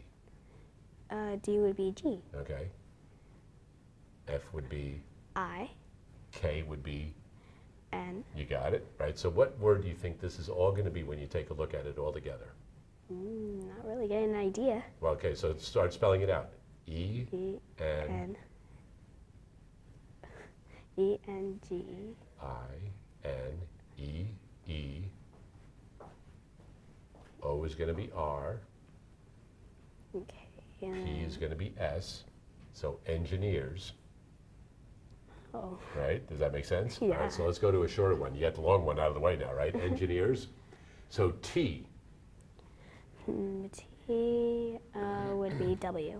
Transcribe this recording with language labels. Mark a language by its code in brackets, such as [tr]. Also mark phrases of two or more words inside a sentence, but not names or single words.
[en] D would be G. Okay. F would be I. K would be N. You got it, right? So what word do you think this is all going to be when you take a look at it all together? Not really getting an idea. Well, okay, so start spelling it out. E, N, E, N, G. I, N, E, E. O is going to be R. Okay. P is going to be S. So engineers. Oh. Right? Does that make sense? Yeah. All right, so let's go to a shorter one. You got the long one out of the way now, right? Engineers. So T. T would be W.